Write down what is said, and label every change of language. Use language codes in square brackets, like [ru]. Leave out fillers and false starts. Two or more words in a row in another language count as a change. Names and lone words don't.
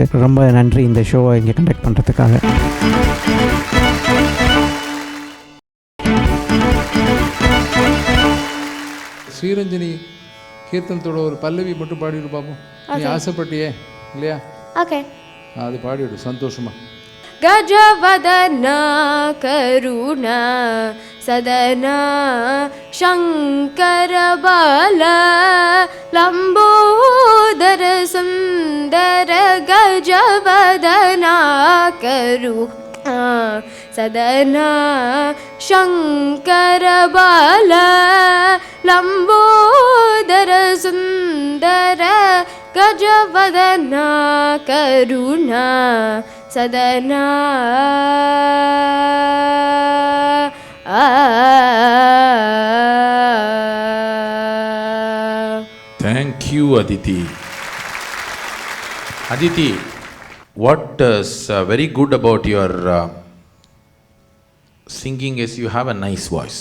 [ta] ரொம்ப நன்றி இந்த ஷோவை இங்கே கண்டக்ட் பண்ணுறதுக்காக. ஸ்ரீரஞ்சனி கீர்த்தனத்தோட ஒரு பல்லவி மட்டும் பாடிவிடு பார்ப்போம். நீ ஆசைப்பட்டியே இல்லையா? ஓகே, அது பாடிவிடு சந்தோஷமா. [sa] गजवदन करुण सदन शङ्कर बाल लम्बोदर सुन्दर गजवदना करुण सदन शङ्कर बाल लम्बोदर सुन्दर गजवदना करुण सदना. [en] Thank you, Aditi. Aditi, what is very good about your singing is you have a nice voice.